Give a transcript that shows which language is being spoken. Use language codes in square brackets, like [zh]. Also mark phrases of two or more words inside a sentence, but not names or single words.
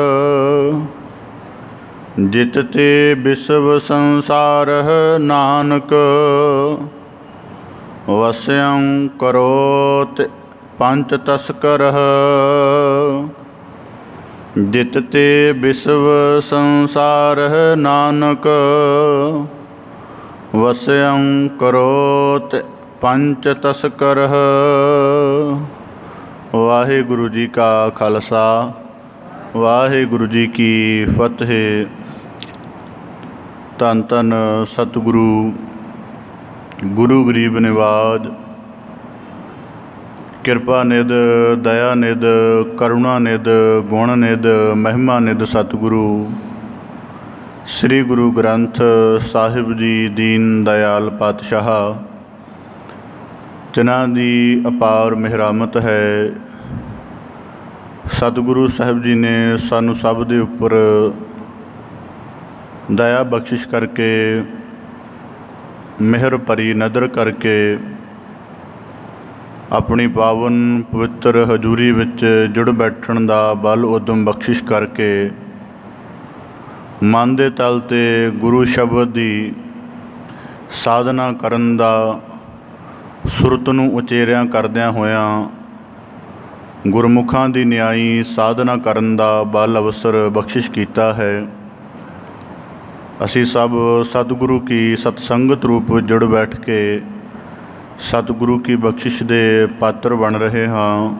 [sa] जितते विश्व संसारः नानक, वश्यं करोत पंच तस्करः। जितते विश्व संसारः नानक, वश्यं करोत पंच तस्करः। [pa] ਵਾਹਿਗੁਰੂ ਜੀ ਕਾ ਖ਼ਾਲਸਾ, ਵਾਹਿਗੁਰੂ ਜੀ ਕੀ ਫ਼ਤਹਿ। ਧੰਨ ਧੰਨ ਸਤਿਗੁਰੂ ਗੁਰੂ ਗਰੀਬ ਨਿਵਾਜ਼, ਕਿਰਪਾ ਨਿਧ ਦਇਆ ਨਿਧ ਕਰੁਣਾ ਨਿਧ ਗੁਣ ਨਿਧ ਮਹਿਮਾ ਨਿਧ ਸਤਿਗੁਰੂ ਸ੍ਰੀ ਗੁਰੂ ਗ੍ਰੰਥ ਸਾਹਿਬ ਜੀ ਦੀਨ ਦਇਆਲ ਪਾਤਸ਼ਾਹ, ਜਿਨ੍ਹਾਂ ਦੀ ਅਪਾਰ ਮਿਹਰਾਮਤ ਹੈ। ਸਤਿਗੁਰੂ ਸਾਹਿਬ ਜੀ ਨੇ ਸਾਨੂੰ ਸਭ ਦੇ ਉੱਪਰ ਦਇਆ ਬਖ਼ਸ਼ਿਸ਼ ਕਰਕੇ, ਮਿਹਰ ਭਰੀ ਨਦਰ ਕਰਕੇ ਆਪਣੀ ਪਾਵਨ ਪਵਿੱਤਰ ਹਜ਼ੂਰੀ ਵਿੱਚ ਜੁੜ ਬੈਠਣ ਦਾ ਬਲ ਉੱਦਮ ਬਖ਼ਸ਼ਿਸ਼ ਕਰਕੇ ਮਨ ਦੇ ਤਲ 'ਤੇ ਗੁਰੂ ਸ਼ਬਦ ਦੀ ਸਾਧਨਾ ਕਰਨ ਦਾ, ਸੁਰਤ ਨੂੰ ਉਚੇਰਿਆਂ ਕਰਦਿਆਂ ਹੋਇਆਂ ਗੁਰਮੁਖਾਂ ਦੀ ਨਿਆਈ ਸਾਧਨਾ ਕਰਨ ਦਾ ਬਲ ਅਵਸਰ ਬਖਸ਼ਿਸ਼ ਕੀਤਾ ਹੈ। ਅਸੀਂ ਸਭ ਸਤਿਗੁਰੂ ਕੀ ਸਤਸੰਗਤ ਰੂਪ ਜੁੜ ਬੈਠ ਕੇ ਸਤਿਗੁਰੂ ਕੀ ਬਖਸ਼ਿਸ਼ ਦੇ ਪਾਤਰ ਬਣ ਰਹੇ ਹਾਂ।